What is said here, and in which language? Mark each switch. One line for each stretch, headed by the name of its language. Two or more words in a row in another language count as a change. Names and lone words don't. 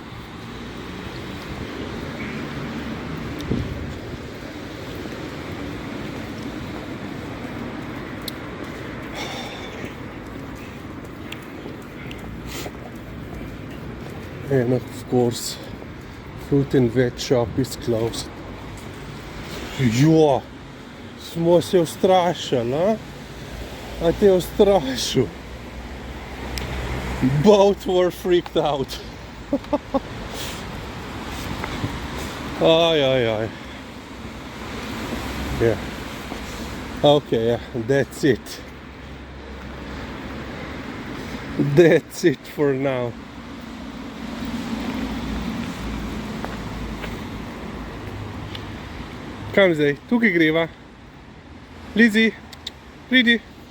English: And of course, fruit and veg shop is closed.
Slovenian: Jo, smo se ustrašili, a? A te ustrašil.
English: Both were freaked out. Ay. Yeah. Okay, yeah, that's it. That's it for now.
Slovenian: Kam zdaj? Tukaj greva. Lizzie, pridi.